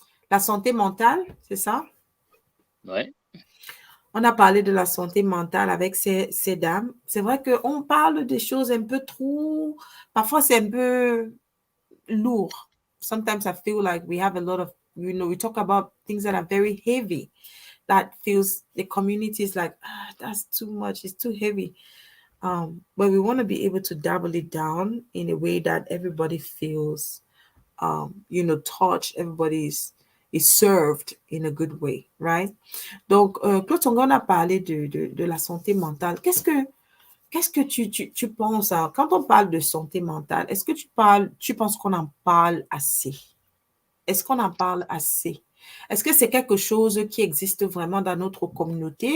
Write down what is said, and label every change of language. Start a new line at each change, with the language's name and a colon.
French: La santé mentale, c'est ça? Ouais. On a parlé de la santé mentale avec ces dames. C'est vrai qu'on parle des choses un peu trop... Parfois, c'est un peu lourd.
English: Sometimes I feel like we have a lot of, we talk about things that are very heavy. That feels, the community is like, that's too much. It's too heavy. But we want to be able to double it down in a way that everybody feels, touched. Everybody is served in a good way, right?
French: Donc, Claude, on a parlé de la santé mentale. Qu'est-ce que tu penses, hein? Quand on parle de santé mentale, est-ce que tu penses qu'on en parle assez? Est-ce qu'on en parle assez? Est-ce que c'est quelque chose qui existe vraiment dans notre communauté?